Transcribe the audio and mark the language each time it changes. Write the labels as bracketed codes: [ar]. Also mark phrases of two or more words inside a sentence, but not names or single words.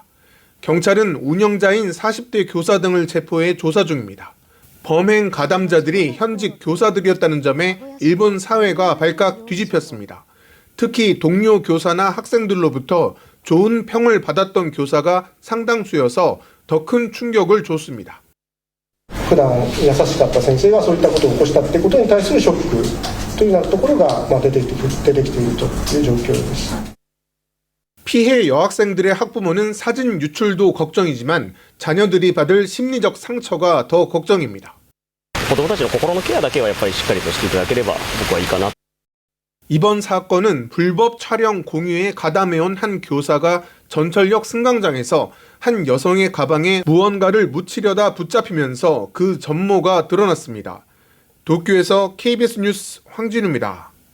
[ko] 경찰은 운영자인 40대 교사 등을 체포해 조사 중입니다. 범행 가담자들이 현직 교사들이었다는 점에 일본 사회가 발칵 뒤집혔습니다. 특히 동료 교사나 학생들로부터 좋은 평을 받았던 교사가 상당수여서 더 큰 충격을 줬습니다. [ja] 普段優しかった先生がそういったことを起こしたということに対するショックというようなところが出てきているという状況です。 [ko] 피해 여학생들의 학부모는 사진 유출도 걱정이지만 자녀들이 받을 심리적 상처가 더 걱정입니다. [ja] 子どもたちの心のケアだけはやっぱりしっかりとしていただければ僕はいいかな。 [ko] 이번 사건은 불법 촬영 공유에 가담해온 한 교사가 전철역 승강장에서 한 여성의 가방에 무언가를 묻히려다 붙잡히면서 그 전모가 드러났습니다. 도쿄에서 KBS 뉴스 황진우입니다.